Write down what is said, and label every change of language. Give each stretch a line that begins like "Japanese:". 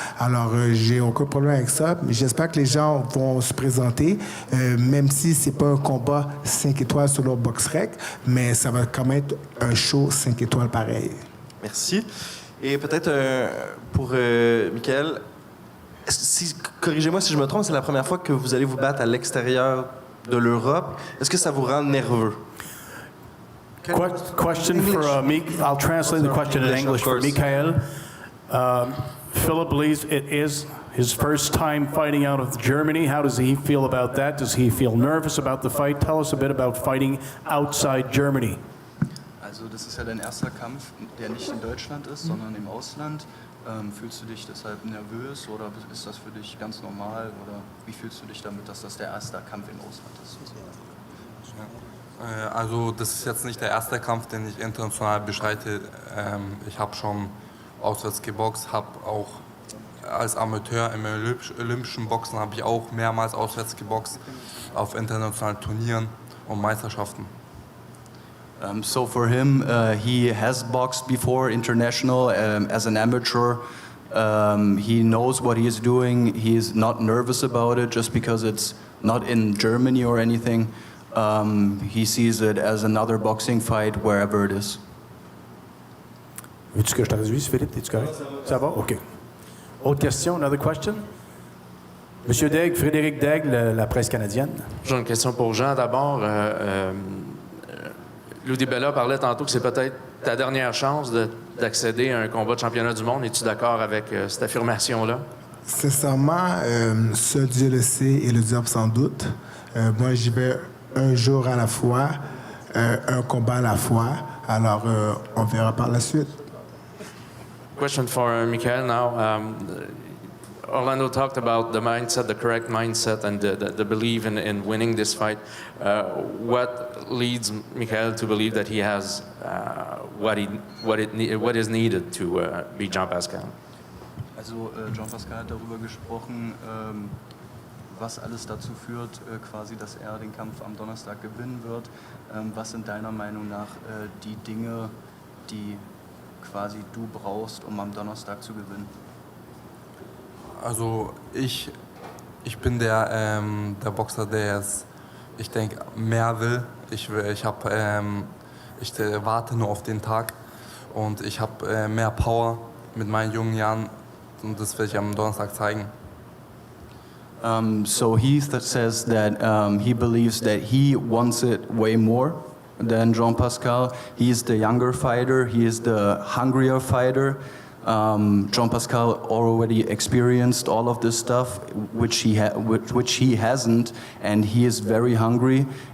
French: Alors, j'ai aucun problème avec ça. Mais j'espère que les gens vont se présenter, même si c'est pas un combat 5 étoiles selon Boxrec, mais ça va quand même être un show 5 étoiles pareil. Merci. Et peut-être pour Michael, corrigez-moi si je me trompe, c'est la première fois que vous allez vous battre à l'extérieur de l'Europe. Est-ce que ça vous rend nerveux?
English: Question for I'll translate the question in English for Michael. Philip believes it is his first time fighting out of Germany. How does he feel about that? Does he feel nervous about the fight? Tell us a bit about fighting outside Germany.
German: Also das ist ja dein erster Kampf, der nicht in Deutschland ist, sondern im Ausland. Fühlst du dich deshalb nervös oder ist das für dich ganz normal? Oder wie fühlst du dich damit, dass das der erste Kampf im Ausland ist? Also das ist jetzt nicht der erste Kampf, den ich international bestreite. Ich habe schon auswärts geboxt, habe auch als Amateur im olympischen Boxen habe ich auch mehrmals auswärts geboxt auf internationalen Turnieren und Meisterschaften.
English: So for him, he has boxed before international as an amateur. He knows what he is doing. He is not nervous about it just because it's not in Germany or anything. He sees it as another boxing fight wherever it is.
French: Veux-tu que je traduise, Philippe? Es-tu correct? Ça va? OK. Autre question?
English: Another question?
French: Monsieur Daigle, Frédéric Daigle, la presse canadienne. J'ai une question pour Jean d'abord. Lou Bella parlait tantôt que c'est peut-être ta dernière chance d'accéder à un combat de championnat du monde. Es-tu d'accord avec cette affirmation-là? Sincèrement, seul Dieu le sait et le diable sans doute. Moi, j'y vais un jour à la fois, un combat à la fois. Alors, on verra par la suite.
English: Question for Michael now. Orlando talked about the mindset, the correct mindset, and the belief in winning this fight. What leads Michael to believe that he has what is needed to beat Jean Pascal?
German: Also Jean Pascal hat darüber gesprochen, was alles dazu führt, quasi, dass er den Kampf am Donnerstag gewinnen wird. Was sind deiner Meinung nach die Dinge, die quasi du brauchst, um am Donnerstag zu gewinnen? Also ich bin der Boxer, der es, ich denke, mehr will. Ich warte nur auf den Tag und ich habe mehr Power mit meinen jungen Jahren und das werde ich am Donnerstag zeigen.
English: So he says that he believes that he wants it way more than Jean Pascal. He is the younger fighter. He is the hungrier fighter. Jean Pascal already experienced all of this stuff, which he hasn't, and he is very hungry.